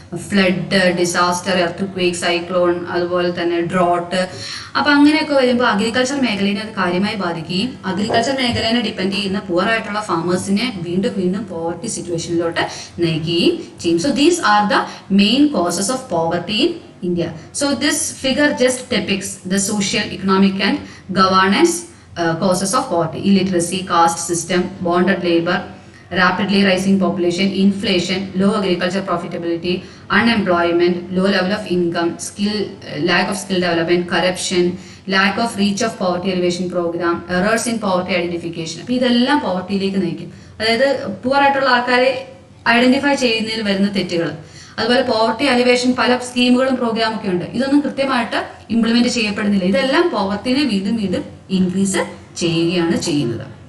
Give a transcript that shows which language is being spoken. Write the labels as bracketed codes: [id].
[en] flood, disaster, earth cyclone, [ml] അതുപോലെ തന്നെ [en] Drought. [ml] അപ്പൊ അങ്ങനെയൊക്കെ വരുമ്പോൾ അഗ്രികൾച്ചർ മേഖലയെ അത് കാര്യമായി ബാധിക്കുകയും അഗ്രികൾച്ചർ മേഖലയെ ഡിപ്പെൻഡ് ചെയ്യുന്ന പുവർ ആയിട്ടുള്ള ഫാമേഴ്സിനെ വീണ്ടും വീണ്ടും പോവർട്ടി സിറ്റുവേഷനിലോട്ട് നയിക്കുകയും ചെയ്യും. [en] So these are the main causes of poverty in India. So this figure just depicts the social, economic and governance causes of poverty: illiteracy, caste system, bonded labor, rapidly rising population, inflation, low agriculture profitability, unemployment, low level of income, lack of skill development, corruption, lack of reach of poverty elevation program, errors in poverty identification. [ml] അപ്പോൾ ഇതെല്ലാം പോവർട്ടിയിലേക്ക് നയിക്കും. അതായത് poor ആയിട്ടുള്ള ആൾക്കാരെ identify ചെയ്യുന്നതിൽ വരുന്ന തെറ്റുകൾ, അതുപോലെ പോവർട്ടി അലിവേഷൻ പല സ്കീമുകളും പ്രോഗ്രാമും ഒക്കെ ഉണ്ട്, ഇതൊന്നും കൃത്യമായിട്ട് ഇംപ്ലിമെന്റ് ചെയ്യപ്പെടുന്നില്ല. ഇതെല്ലാം പോവർട്ടിനെ വീണ്ടും വീണ്ടും ഇൻക്രീസ് ചെയ്യുകയാണ് ചെയ്യുന്നത്.